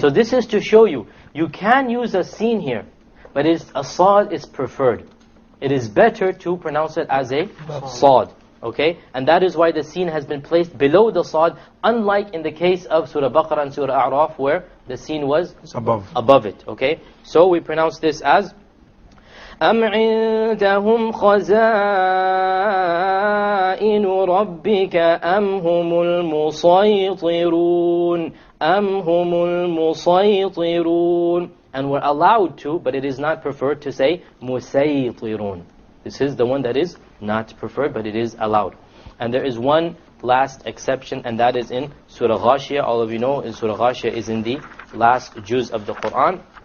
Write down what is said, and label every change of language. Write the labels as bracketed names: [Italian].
[English] So this is to show you, you can use a sin here, but a sad is preferred. It is better to pronounce it as a sad. Okay, and that is why the sin has been placed below the sad, unlike in the case of Surah Baqarah and Surah A'raf, where the sin was above it. Okay, so we pronounce this as [Arabic] أَمْ عِنْدَهُمْ خَزَائِنُ رَبِّكَ أَمْ هُمُ الْمُصَيْطِرُونَ أَمْ هُمُ الْمُصَيْطِرُونَ. [English] And we're allowed to, but it is not preferred to say مُسَيْطِرُونَ. This is the one that is not preferred, but it is allowed. And there is one last exception, and that is in Surah Ghashiyah. All of you know, in Surah Ghashiyah is in the last juz of the Quran.